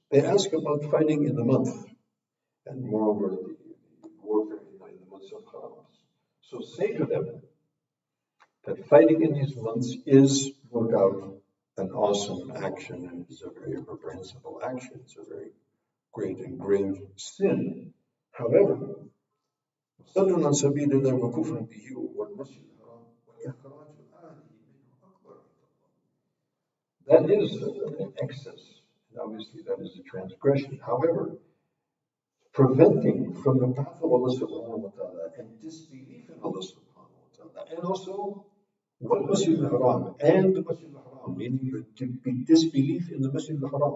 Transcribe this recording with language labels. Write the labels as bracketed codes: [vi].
[en] They ask about fighting in the month, and moreover the warfare in the months of Haram. So say to them that fighting in these months is, no doubt, an awesome action, and it's a very reprehensible action. It's a very great and grave sin. [ar] However, صَدٌّ عَنْ سَبِيلِ اللَّهِ وَكُفْرٌ بِهِ وَالْمَسْجِدِ الْحَرَامِ وَإِخْرَاجُ أَهْلِهِ مِنْهُ أَكْبَرُ عِنْدَ اللَّهِ. [en] That is an excess, and obviously that is a transgression. However, preventing from the path of Allah subhanahu wa ta'ala and disbelief in Allah subhanahu wa ta'ala, and also Masjid al-Haram and the Masjid al-Haram, meaning to be disbelief in the Masjid al-Haram.